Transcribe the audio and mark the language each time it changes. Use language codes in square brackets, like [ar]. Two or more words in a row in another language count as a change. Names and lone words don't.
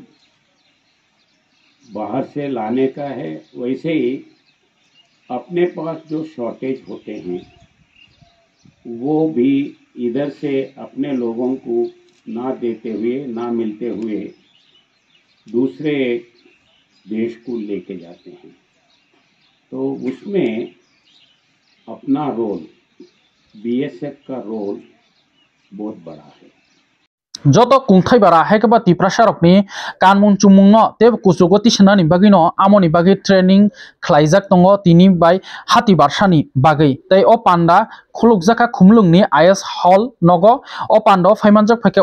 [hi] बाहर से लाने का है वैसे ही अपने पास जो शॉर्टेज होते हैं वो भी इधर से अपने लोगों को ना देते हुए ना मिलते हुए दूसरे देश को लेके जाते हैं तो उसमें अपना रोल BSF का रोल बहुत बड़ा है [trp] joto kungthai bara haikaba tiprasarok ni kanmung chumung no te kusugoti senani bagi no amoni bagi training khlaijak tongo tini bai hati barsani bagi tei o panda khulukjaka khumlung ni IS hall nogo o pando phaimanjak phaike